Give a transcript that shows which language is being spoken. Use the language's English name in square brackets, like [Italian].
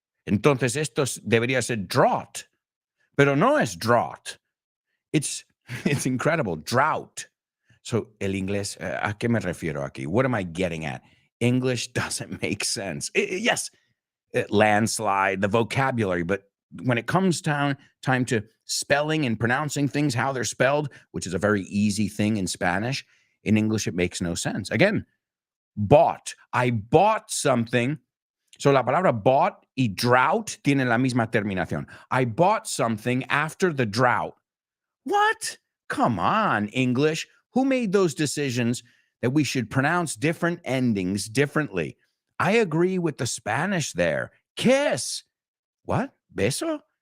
[Spanish] Entonces esto debería ser drought, pero no es drought. [English] It's incredible, drought. [Spanish] So el inglés, ¿a qué me refiero aquí? [English] What am I getting at? English doesn't make sense. Yes, landslide, the vocabulary, but when it comes down time to spelling and pronouncing things how they're spelled, which is a very easy thing in Spanish, in English it makes no sense. Again, bought. I bought something. [Spanish] So la palabra bought y drought tienen la misma terminación. [English] I bought something after the drought. What? Come on, English. Who made those decisions that we should pronounce different endings differently? I agree with the Spanish there. Kiss. What? Beso?